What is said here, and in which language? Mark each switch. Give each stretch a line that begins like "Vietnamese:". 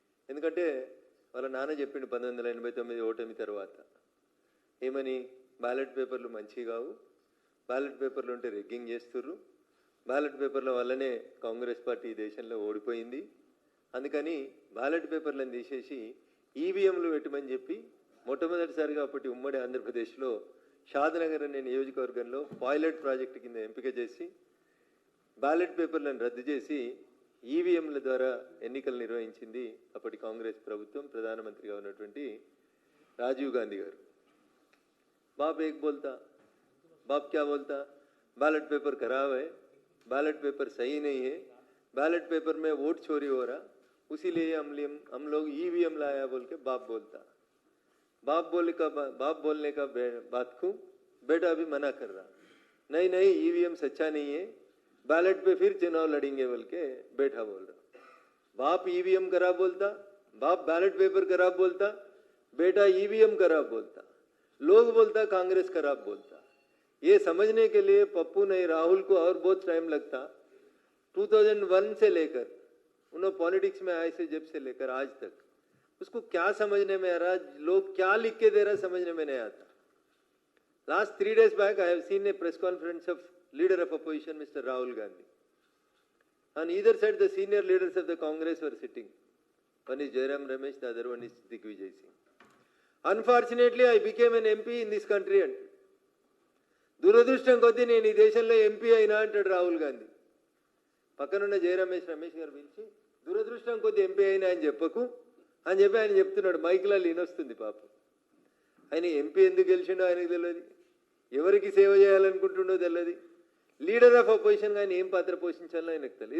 Telugu: ఎందుకంటే వాళ్ళ నాన్న చెప్పిండు 1989 ఓటమి తర్వాత ఏమని, బ్యాలెట్ పేపర్లు మంచివి కావు, బ్యాలెట్ పేపర్లు ఉంటే రిగ్గింగ్ చేస్తుర్రు, బ్యాలెట్ పేపర్ల వల్లనే కాంగ్రెస్ పార్టీ ఈ దేశంలో ఓడిపోయింది, అందుకని బ్యాలెట్ పేపర్లను తీసేసి ఈవీఎంలు పెట్టమని చెప్పి మొట్టమొదటిసారిగా అప్పటి ఉమ్మడి ఆంధ్రప్రదేశ్లో షాద్నగర్ అనే నియోజకవర్గంలో పైలట్ ప్రాజెక్టు కింద ఎంపిక చేసి బ్యాలెట్ పేపర్లను రద్దు చేసి ఈవీఎంల ద్వారా ఎన్నికలు నిర్వహించింది అప్పటి కాంగ్రెస్ ప్రభుత్వం, ప్రధానమంత్రిగా ఉన్నటువంటి రాజీవ్ గాంధీ గారు.
Hindi: బాప్ ఏక్ బోల్తా, बाप क्या बोलता, बैलेट पेपर खराब है, बैलेट पेपर सही नहीं है, बैलेट पेपर में वोट चोरी हो रहा, उसीलिए हम लोग ईवीएम लाया बोल के बाप बोलता. बाप बोलने का बात को बेटा भी मना कर रहा, नहीं ईवीएम सच्चा नहीं है, बैलेट पे फिर चुनाव लड़ेंगे बोल के बेटा बोल रहा. बाप ईवीएम खराब बोलता, बाप बैलेट पेपर खराब बोलता, बेटा ईवीएम खराब बोलता, लोग बोलता कांग्रेस खराब बोलता. ये समझने के लिए पप्पू नहीं राहुल को और बहुत टाइम लगता. 2001 से लेकर उन्होंने पॉलिटिक्स में आए से जब से लेकर आज तक उसको क्या समझने में आ रहा, लोग क्या लिख के दे रहा समझने में नहीं आता.
English: Last 3 days back I have seen a press conference of leader of opposition Mr. Rahul Gandhi. On either side the senior leaders of the Congress were sitting. One is Jairam Ramesh, the other one is Digvijay Singh. Unfortunately I became an MP in this country and
Telugu: దురదృష్టం కొద్దీ నేను ఈ దేశంలో MP అయినా అంటాడు రాహుల్ గాంధీ. పక్కనున్న జయరమేష్ గారు పిలిచి దురదృష్టం కొద్దీ ఎంపీ అయినా అని చెప్పకు అని చెప్పి ఆయన చెప్తున్నాడు. మైక్లలో వినొస్తుంది పాపం. ఆయన ఎంపీ ఎందుకు గెలిచిండో ఆయనకు తెలియదు, ఎవరికి సేవ చేయాలనుకుంటుండో తెలియదు, లీడర్ ఆఫ్ అపోజిషన్గా ఆయన ఏం పాత్ర పోషించాలో ఆయనకు తెలియదు.